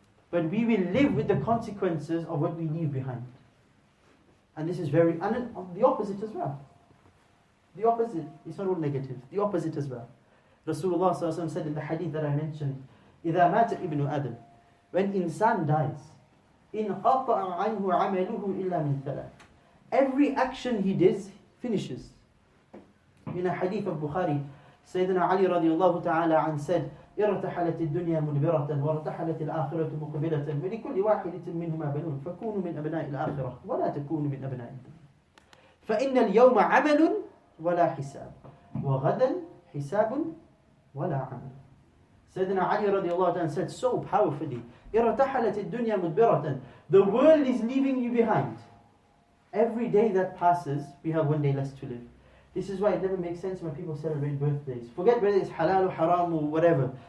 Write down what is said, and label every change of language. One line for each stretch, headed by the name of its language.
English: But we will live with the consequences of what we leave behind. And this is and then the opposite as well. The opposite, it's not all negative. The opposite as well. Rasulullah ﷺ said in the hadith that I mentioned,
Arabic: إِذَا مَاتَ ابْنُ آدَمْ.
English: When insan dies,
Arabic: إِنْ قَطَعَ عَنْهُ عَمَلُهُ إِلَّا مِنْ ثَلَاثٍ.
English: Every action he does finishes. In a hadith of Bukhari, Sayyidina Ali radiallahu ta'ala an said,
Arabic: ارتحلت الدنيا مدبرة وارتحلت الآخرة مقبلة ولكل واحدة منهما بنون فكونوا من أبناء الآخرة ولا تكونوا من أبناء الدنيا فإن اليوم عمل ولا حساب وغدا حساب ولا عمل.
English: Sayyidina Ali radiallahu anhu said so powerfully,
Arabic: ارتحلت الدنيا مدبرة.
English: The world is leaving you behind. Every day that passes, we have one day less to live. This is why it never makes sense when people celebrate birthdays. Forget whether it's halal or haram or whatever.